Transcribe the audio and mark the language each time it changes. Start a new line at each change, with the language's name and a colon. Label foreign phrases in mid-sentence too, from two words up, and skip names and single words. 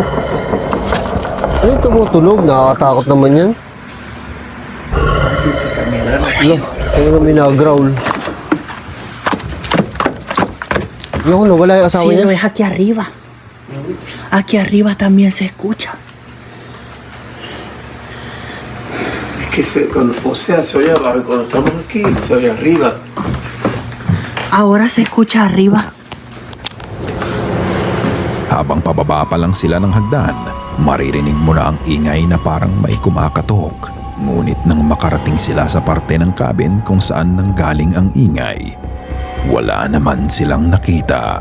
Filipino: Ano yung tumutunog? Nakakatakot naman yan. Ano? Ano na minagrowl? Ano, nawala yung asawa Cielo, niya?
Spanish: es aquí arriba. Aquí arriba también se escucha. Es que o sea, se oye abajo, cuando estamos aquí, se oye arriba. Ahora se escucha arriba.
Filipino: Habang pababa pa lang sila ng hagdan, maririnig mo na ang ingay na parang may kumakatok. Ngunit nang makarating sila sa parte ng cabin kung saan nanggaling ang ingay, wala naman silang nakita.